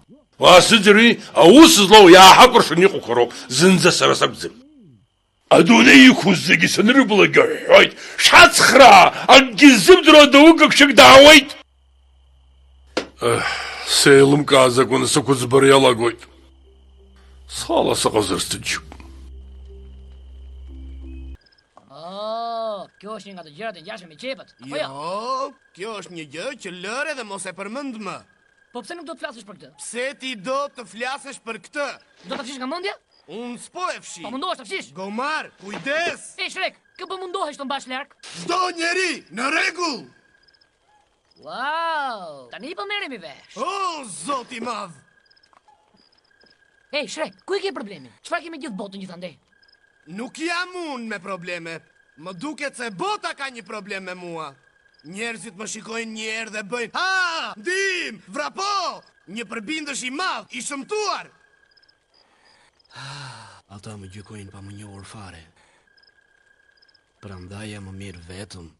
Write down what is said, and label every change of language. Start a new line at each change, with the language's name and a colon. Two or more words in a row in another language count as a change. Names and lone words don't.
Albanian: واسدري اوس لو يا حقر شنيقو كرو زنزة سرسبزم أدوني يكوزجي سنربلا جاي شات خرا أجزم درا دوقك شك دعويت سيلم كازا كون سكوز بريالا قويت صالة سقزرستجو Kjošninga të gjërat e ngjashme me qepët. Jo, kjo është një gjë që lëre dhe mos e përmend më. Po pse nuk do të flasësh për këtë? Pse ti do të flasësh për këtë? Do ta fshish nga mendja? Unë s'po e fshi. Po mundohesh ta fshish? Gomar, kujdes! E Shrek, kë po mundohesh të mbash larg? Çdo njeri në rregull. Wow, tani po merremi vesh. O, zoti i madh. Hey Shrek, ku e ke problemin? Çfarë ke me gjithë botën gjithandej? Nuk jam unë me probleme. Më duket se bota ka një problem me mua. Njerëzit më shikojnë një herë dhe bëjnë ha, ndim, vrapo, një përbindësh i madh, i shëmtuar. Ata më gjykojnë pa më njohur fare. Prandaj jam më mirë vetëm.